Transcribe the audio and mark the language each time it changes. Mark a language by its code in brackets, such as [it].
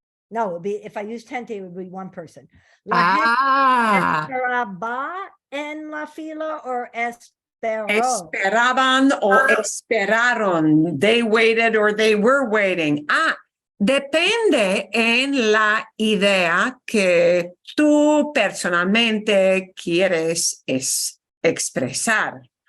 [en] No, it would be, if I used gente, it would be one person. [es] La gente esperaba en la fila or esperó? Esperaban o esperaron. [en] They waited or they were waiting. [es] Depende en la idea que tú personalmente quieres expresar.